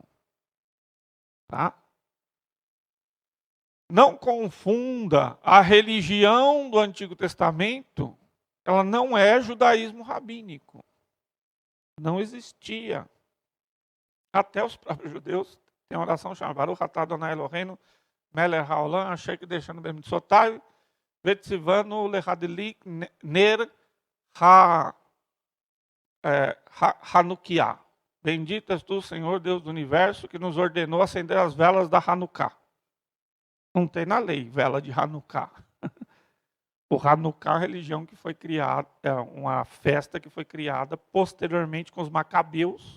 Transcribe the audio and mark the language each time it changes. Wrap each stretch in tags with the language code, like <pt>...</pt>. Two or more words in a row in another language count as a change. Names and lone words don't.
<pt>Tá? Não confunda a religião do Antigo Testamento, ela não é judaísmo rabínico. Não existia. Até os próprios judeus têm uma oração chamada</pt> <he>ברוך אתה ה' אלוהינו מלך העולם אשר קדשנו במצוותיו וצוונו להדליק נר חנוכה.</he> <pt>Bendito és tu, Senhor Deus do Universo, que nos ordenou acender as velas da Hanukkah. Não tem na lei vela de Hanukkah. O Hanukkah é a religião que foi criada, é uma festa que foi criada posteriormente com os macabeus.</pt>